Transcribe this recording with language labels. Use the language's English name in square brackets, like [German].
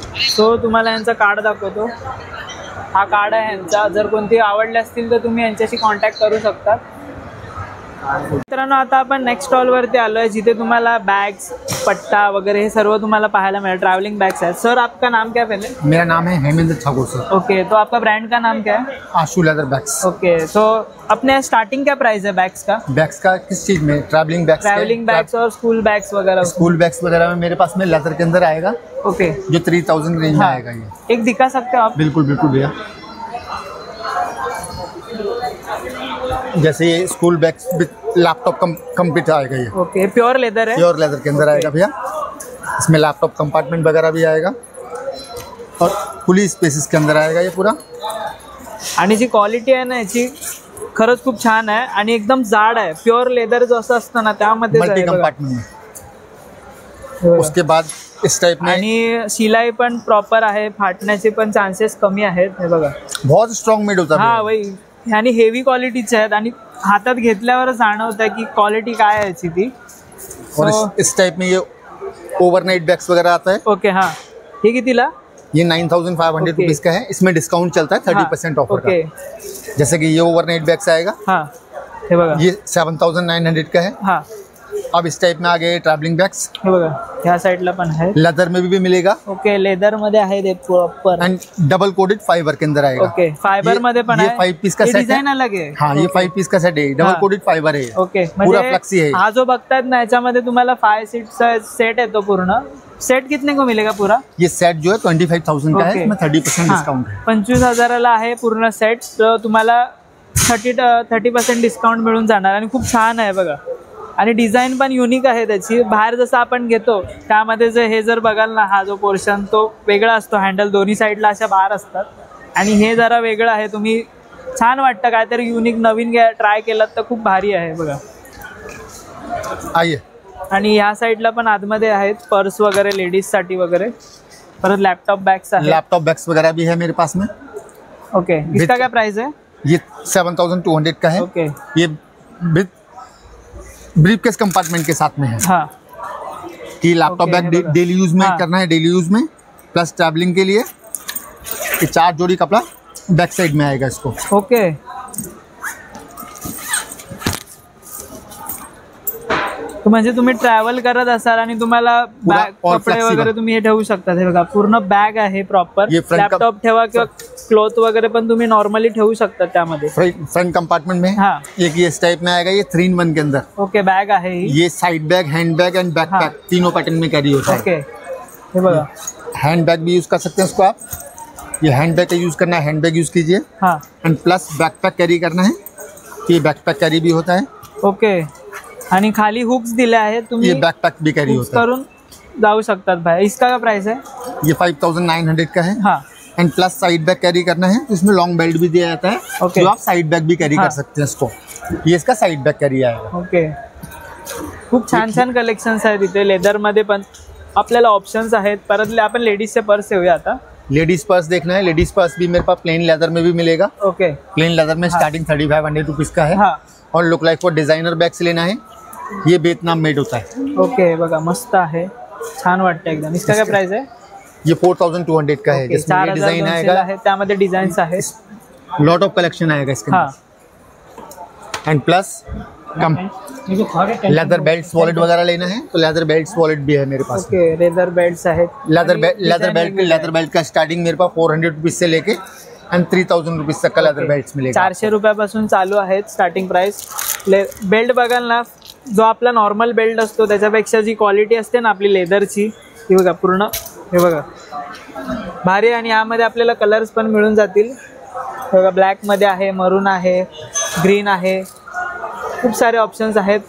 [Marathi] So तुम्हाला यांचा card दाखवतो. हा कार्ड आहे यांचा. जर कोणती आवडले असतील तर तुम्ही यांच्याशी कॉन्टॅक्ट करू शकता. मित्रांनो, आता आपण नेक्स्ट स्टॉलवरती आलो आहे, जिथे तुम्हाला बॅग्स, पट्टा वगैरे हे सर्व तुम्हाला पाहायला मिळेल. [Hindi] ट्रैवलिंग बैग्स है. सर, आपका नाम क्या है पहले? मेरा नाम है हेमेंद्र ठाकुर सर. ओके, तो आपका ब्रांड का नाम क्या है? आशु लेदर बैग्स. ओके, तो अपने स्टार्टिंग क्या प्राइस है बैग्स का? बैग्स का किस चीज में? ट्रैवलिंग बैग्स और स्कूल बैग्स वगैरह. स्कूल बैग्स वगैरह में मेरे पास में लेदर के अंदर आएगा. ओके, जो 3000 रेंज में आएगा. ये एक दिखा सकते हो आप? बिल्कुल भैया. जैसे ये school bags with laptop complete आएगा. ये ओके, प्योर लेदर है. प्योर लेदर के अंदर आएगा भैया. इसमें लैपटॉप कंपार्टमेंट वगैरह भी आएगा और खुली स्पेसेस के अंदर आएगा ये पूरा. [Marathi] आणि जी क्वालिटी आहे ना याची खरंच खूप छान आहे आणि एकदम जाड आहे. प्युअर लेदर जसं असतं ना त्यामध्ये [Hindi] मल्टी कंपार्टमेंट में. उसके बाद इस टाइप में [Marathi] आणि शिलाई पण प्रॉपर आहे. फाटण्याचे पण चान्सेस कमी आहेत. हे बघा, [Hindi] बहुत स्ट्रॉंग मेड होता है. हा वही, [Marathi] आणि हेवी क्वालिटीचे आहेत आणि हातात घेतल्यावरच जाणवतं की क्वालिटी काय आहे याची ती. [Hindi] और इस टाइप में ये ओवरनाइट बैग्स वगैरह आता है. [Marathi] ओके, हाँ, हे कितीला? [Hindi] ये 9500 रुपीज़ का है. इसमें डिस्काउंट चलता है 30% ऑफर का. जैसे कि ये ओवरनाइट बैग्स आएगा. [Marathi] हाँ, हे बघा, [Hindi] ये 7900 का है. हाँ, अब इस टाइप में आ गए ट्रैवलिंग बैग्स. [Marathi] हे बघा, ह्या साईडला पण आहे. [Hindi] लेदर में भी मिलेगा. [Marathi] ओके, लेदर मध्ये आहे ते proper [Hindi] and double coated fibre के अंदर आएगा. [Marathi] ओके, फाइबर मध्ये पण आहे. [Hindi] ये 5 पीस का सेट डिजाइन अलग है. हाँ, ये 5 पीस का सेट है. डबल कोटेड फाइबर है. ओके, पूरा फ्लेक्सी है. [Marathi] हा जो बघतायत ना याच्यामध्ये तुम्हाला 5 सीटचा सेट येतो पूर्ण. [Hindi] सेट कितने को मिलेगा पूरा? ये सेट जो है 25,000 का है. इसमें 30% डिस्काउंट है. [Marathi] 25,000ला आहे पूर्ण सेट. तर तुम्हाला 30% डिस्काउंट मिळून जाणार आणि खूप छान आहे बघा. आणि डिझाईन पण युनिक आहे त्याची. बाहेर जसं आपण घेतो त्यामध्ये जे हे जर बघाल ना, हा जो पोर्शन तो वेगळा असतो. हँडल दोन्ही साईडला अशा बार असतात आणि हे जरा वेगळं आहे. तुम्ही छान वाटतं, काहीतरी युनिक नवीन ट्राय केलात तर खूप भारी आहे बघा. [Hindi] आइए. [Marathi] आणि ह्या साईडला पण आतमध्ये आहेत पर्स वगैरे लेडीजसाठी वगैरे. परत लॅपटॉप बॅग्स आहेत. [Hindi] लैपटॉप बैग्स वगैरह भी है मेरे पास में. ओके, इसका क्या प्राइस है? ये 7200 का है. ओके, ये विद ब्रीफकेस कंपार्टमेंट के साथ में है. हाँ, कि लैपटॉप बैग डेली यूज में करना है, डेली यूज में प्लस ट्रैवलिंग के लिए. ये 4 जोड़ी कपड़ा बैक साइड में आएगा इसको. ओके. [Marathi] म्हणजे तुम्ही ट्रॅव्हल करत असाल आणि तुम्हाला [Hindi] पुरा [Marathi] बॅग [English] all [Marathi] कपडे [English] flexible. [Marathi] वगैरे तुम्ही हे ठेवू शकता. हे बघा पूर्ण बॅग आहे प्रॉपर. [Hindi] ये front का- [Marathi] लॅपटॉप ठेवा किंवा क्लोथ वगैरे पण तुम्ही नॉर्मली ठेवू शकता त्यामध्ये. [Hindi] फ्रंट कंपार्टमेंट में हाँ. एक ये इस टाइप में आएगा, ये 3-in-1 के अंदर। [Marathi] ओके बैग आहे ही. [Hindi] ये side bag, hand bag and back हाँ. पैक तीनों पैटर्न में कैरी होता है। [Marathi] ओके हे बघा. [Hindi] हैंड बैग भी यूज कर सकते हैं उसको आप। ये हैंड बैग का यूज करना है, हैंड बैग यूज कीजिए। हाँ एंड प्लस बैकपैक कैरी करना है, ये बैकपैक कैरी भी होता है। ओके. [Marathi] आणि खाली हुक्स दिले आहेत, तुम्ही [Hindi] ये बैकपैक भी कैरी [Marathi] हुक्स [Hindi] होता है। [Marathi] करून जाऊ शकतात बाहेर. [Hindi] इसका क्या प्राइस है? ये 5900 का है। हाँ and plus side bag carry करना है तो इसमें लॉन्ग बेल्ट भी दिया जाता है, [English] Okay. [Hindi] जो आप साइड बैग भी कैरी हाँ. कर सकते हैं इसको। ये इसका साइड बैग कैरी आएगा। ओके. [Marathi] खूप छान छान कलेक्शन्स आहेत इथे. लेदरमध्ये पण आपल्याला ऑप्शन्स आहेत. परत आपण लेडीजचे पर्स येऊया आता. [Hindi] लेडीज पर्स देखना है, लेडीज पर्स भी मेरे पास प्लेन लेदर में भी मिलेगा। ओके. प्लेन लेदर में स्टार्टिंग 3500 रुपीज़ का है। हाँ और look like for designer bag से लेना है, ये वियतनाम मेड होता है। [Marathi] ओके बघा मस्त आहे, छान वाटतं एकदम. [Hindi] इसका क्या प्राइस है? ये 4200 का है, ओके. जिसमें ये डिजाइन 4200 आएगा, [Marathi] आहे, त्यामध्ये डिझाईन्स आहेत. [Hindi] लॉट ऑफ कलेक्शन आएगा इसके हाँ अंदर। And plus come leather belts wallet वगैरह लेना है तो लेदर बेल्ट्स वॉलेट भी है मेरे पास। [Marathi] ओके. लेदर बेल्ट्स आहेत. लेदर design वेगवेगळे [Hindi] बेल्ट का स्टार्टिंग मेरे पास 400 रुपीज़ से लेके एंड 3000 रुपीज़ तक का लेदर ओके. बेल्ट्स मिलेगा। [Marathi] 400 रुपयापासून चालू आहेत स्टार्टिंग प्राइस. बेल्ट बघाल ना, जो आपला नॉर्मल बेल्ट असतो त्याच्यापेक्षा जी क्वालिटी असते ना आपली लेदरची, ही बघा पूर्ण. हे बघा भारी. आणि यामध्ये आपल्याला कलर्स पण मिळून जातील. हे बघा ब्लॅकमध्ये आहे, मरून आहे, ग्रीन आहे, खूप सारे ऑप्शन्स आहेत.